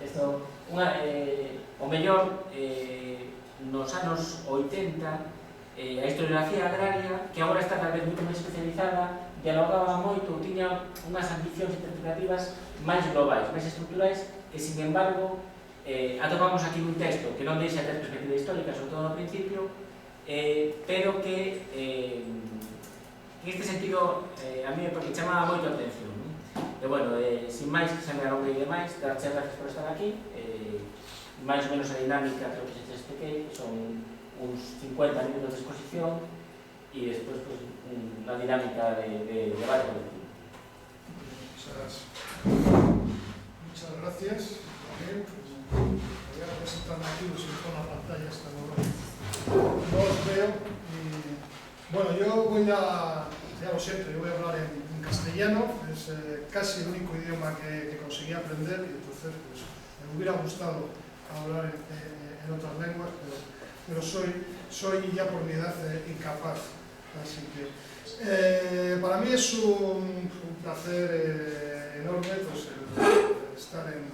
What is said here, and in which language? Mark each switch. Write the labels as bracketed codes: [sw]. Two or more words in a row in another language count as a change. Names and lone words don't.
[gl] O mellor, nos anos 80, a historiografía agraria, que agora está tal vez moito máis especializada, dialogaba moito, tiña unhas ambicións interpretativas máis globais, máis estructurais, que, [es] sin embargo, [gl] atopamos aquí un texto que non deixa ter perspectiva histórica, sobre todo no principio, pero que, en este sentido, a mí me chamaba moito a atención. E, bueno, sin máis, que se me alongue demais, darche gracias por estar aquí. Máis ou menos a dinámica, creo que se expliquei, son uns 50 minutos de exposición e despois unha dinámica de debate colectivo. [es] Muchas gracias. Voy a presentarme aquí, si con la pantalla esta no os veo. Bueno, yo voy a, ya lo siento, yo voy a hablar en castellano, es casi el único idioma que conseguí aprender y entonces pues, me hubiera gustado hablar en otras lenguas, pero soy ya por mi edad incapaz, así que para mí es un placer enorme pues, estar